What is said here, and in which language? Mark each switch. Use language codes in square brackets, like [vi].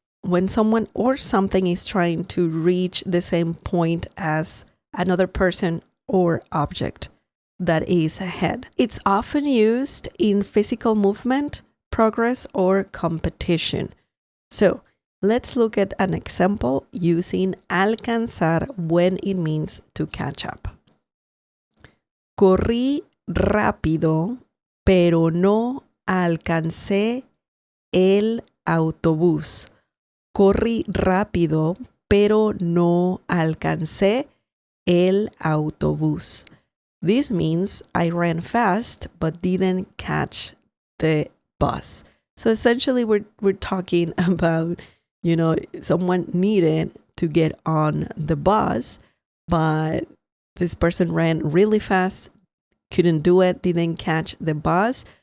[en] When someone or something is trying to reach the same point as another person or object that is ahead. It's often used in physical movement, progress, or competition. So let's look at an example using alcanzar when it means to catch up. [es] Corrí rápido, pero no alcancé el autobús. Corrí rápido, pero no alcancé el autobús. [en] This means I ran fast but didn't catch the bus. So essentially we're talking about, someone needed to get on the bus, but this person ran really fast, couldn't do it, didn't catch the bus.